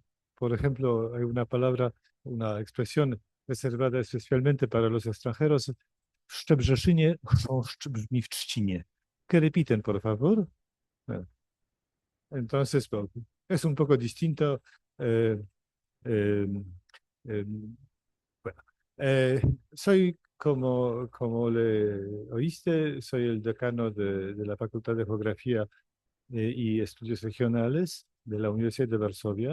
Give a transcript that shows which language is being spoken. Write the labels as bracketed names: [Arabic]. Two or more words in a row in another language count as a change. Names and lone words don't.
[Spanish] Por ejemplo, hay una palabra, una expresión reservada especialmente para los extranjeros. [Polish] W Szczebrzeszynie chrząszcz brzmi w trzcinie. [Spanish] ¿Que repiten, por favor? Bueno, entonces, bueno, es un poco distinto. eh, eh, eh, Bueno, soy, como le oíste, soy el decano de la Facultad de Geografía y Estudios Regionales de la Universidad de Varsovia.